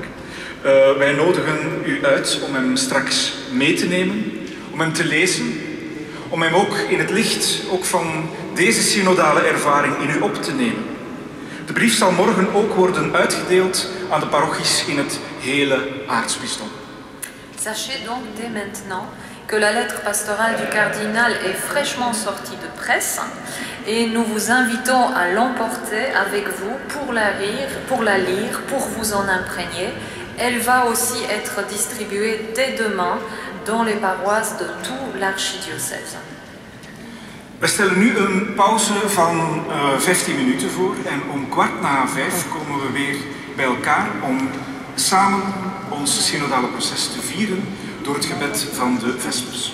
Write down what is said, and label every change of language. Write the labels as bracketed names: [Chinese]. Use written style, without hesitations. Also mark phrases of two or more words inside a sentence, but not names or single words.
[Dutch] Wij nodigen u uit om hem straks mee te nemen, om hem te lezen, om hem ook in het licht ook van deze synodale ervaring in u op te nemen. De brief zal morgen ook worden uitgedeeld aan de parochies in het hele aartsbisdom. [French] Sachez donc dès maintenant que la lettre pastorale du cardinal est fraîchement sortie de presse et nous vous invitons à l'emporter avec vous pour la lire, pour vous en imprégner. Elle va aussi être distribuée dès demain dans les paroisses de tout l'archidiocèse. [Dutch] We stellen nu een pauze van 15 minuten voor en om 4:15 komen we weer bij elkaar om samen ons synodale proces te vieren door het gebed van de Vespers.